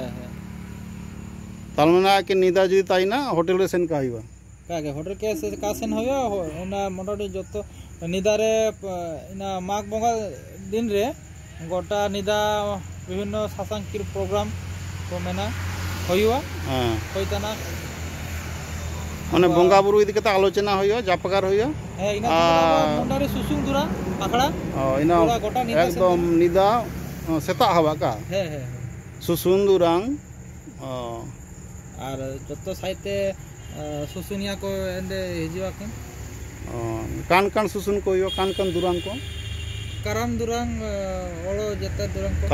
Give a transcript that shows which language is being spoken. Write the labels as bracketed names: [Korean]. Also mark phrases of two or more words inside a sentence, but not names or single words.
[Santali] तालमना के निदा जुदी ताइना होटल रे सेन का हिबा कागे होटल के से का सेन होया ना मोटाटी जतो निदा रे इना माघ बंगा दिन रे गोटा निदा विभिन्न सासांकिर प्रोग्राम को मेना होयुआ होइताना माने बंगा बुरु इदि कता आलोचना होयो जापकार होयो है इना मोटारे सुसुंग दुरा आखड़ा इना एकदम निदा सेता हवा का है सुसुंदुरांग और जतो साइते सुसुनिया को एंडे हिजुआ के कान कान सुसुन को यो कान कान दुरांग को कराम दुरांग ओलो जते दुरांग को